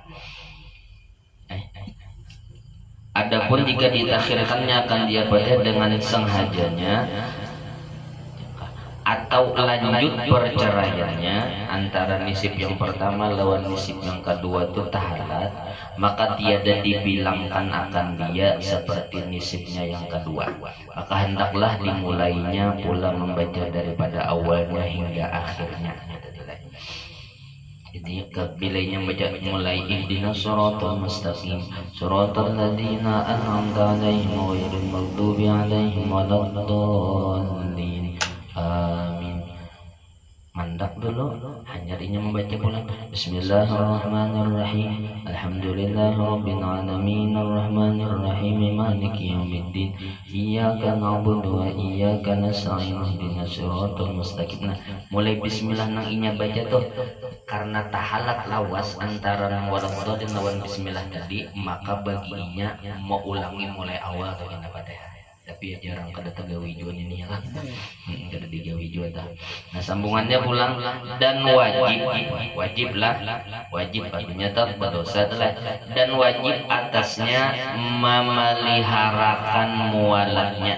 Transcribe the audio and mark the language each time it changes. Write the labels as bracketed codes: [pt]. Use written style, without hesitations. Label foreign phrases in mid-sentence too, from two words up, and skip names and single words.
[ms] Adapun jika ditakhirkannya akan dia Fatihah dengan sengajanya atau lanjut perceraiannya antara nisib yang pertama lawan nisib yang kedua itu tahalat, maka tiada dibilangkan akan dia seperti nisibnya yang kedua, maka hendaklah dimulainya pula membaca daripada awalnya hingga akhirnya. [bjn] Jadi kebilainya baca mulai [ar] اهدنا الصراط المستقيم صراط الذين أنعمت عليهم غير المغضوب عليهم ولا الضالين آمين. [bjn] Mandak dulu hanyarinya membaca pula [ar] بسم الله الرحمن الرحيم الحمد لله رب العالمين الرحمن الرحيم مالك يوم الدين إياك نعبد وإياك نستعين اهدنا الصراط المستقيم. [bjn] Nah mulai bismillah nang inya baca tuh karena tahalat lawas antara waladdallin lawan bismillah tadi, maka baginya mau ulangi mulai awal tuh yang Fatihah. Tapi ya jarang kada tegawi juan ini ya kan, kada digawi juan dah. [ms] Nah sambungannya pulang dan wajib artinya tak berdosa telah dan wajib atasnya memeliharakan mualatnya.